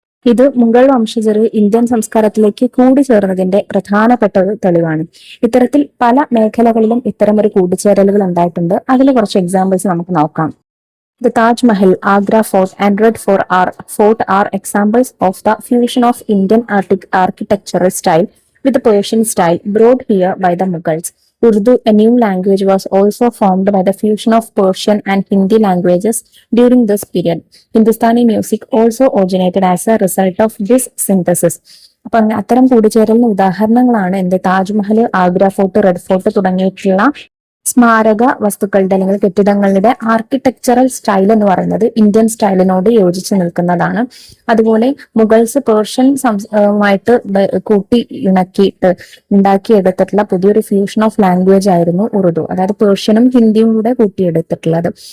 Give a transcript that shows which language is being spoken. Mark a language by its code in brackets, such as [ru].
[ml] ഇത് മുഗൾ വംശജർ ഇന്ത്യൻ സംസ്കാരത്തിലേക്ക് കൂടിച്ചേർന്നതിന്റെ പ്രധാനപ്പെട്ട ഒരു തെളിവാണ്. ഇത്തരത്തിൽ പല മേഖലകളിലും ഇത്തരമൊരു കൂടിച്ചേരലുകൾ ഉണ്ടായിട്ടുണ്ട്. അതിൽ കുറച്ച് എക്സാമ്പിൾസ് നമുക്ക് നോക്കാം. [en] The Taj Mahal, Agra Fort and Red Fort are examples of the fusion of Indian architectural style with the Persian style brought here by the Mughals. Urdu, a new language, was also formed by the fusion of Persian and Hindi languages during this period. Hindustani music also originated as a result of this synthesis. [ml] അപ്പൊ അത്തരം കൂടിച്ചേരലിന് ഉദാഹരണങ്ങളാണ് Taj Mahal, Agra fort, red fort തുടങ്ങിയിട്ടുള്ള സ്മാരക വസ്തുക്കളുടെ അല്ലെങ്കിൽ കെട്ടിടങ്ങളുടെ architectural style എന്ന് പറയുന്നത് ഇന്ത്യൻ സ്റ്റൈലിനോട് യോജിച്ച് നിൽക്കുന്നതാണ്. അതുപോലെ മുഗൾസ് പേർഷ്യൻ മായിട്ട് കൂട്ടി ഇണക്കിയിട്ട് ഉണ്ടാക്കിയെടുത്തിട്ടുള്ള പുതിയൊരു [en] fusion of language [ml] ആയിരുന്നു ഉറുദു, അതായത് പേർഷ്യനും ഹിന്ദിയും കൂടെ കൂട്ടിയെടുത്തിട്ടുള്ളത്.